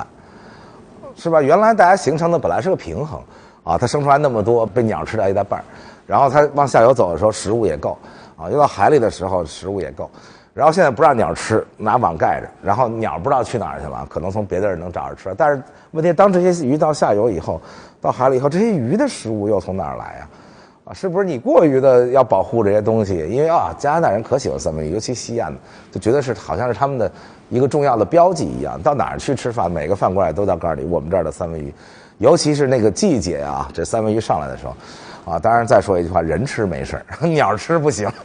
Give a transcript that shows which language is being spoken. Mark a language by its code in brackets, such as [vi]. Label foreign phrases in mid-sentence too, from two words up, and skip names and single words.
[zh] 是吧？原來大家形成的本來是個平衡啊，它生出來那麼多，被鳥吃掉一大半，然後它往下游走的時候食物也夠啊，游到海裡的時候食物也夠，然後現在不讓鳥吃，拿網蓋着，然後鳥不知道去哪兒去了，可能從別的人能找着吃。但是問題，當這些魚到下游以後，到海裡以後，這些魚的食物又從哪兒來呀？是不是你過於的要保護這些東西？因為加拿大人可喜歡三文魚，尤其西岸的，就覺得是好像是他們的一個重要的標記一樣。到哪兒去吃飯，每個飯館裡都要告訴你我們這兒的三文魚，尤其是那個季節啊，這三文魚上來的時候，啊，當然再說一句話，人吃沒事，鳥吃不行。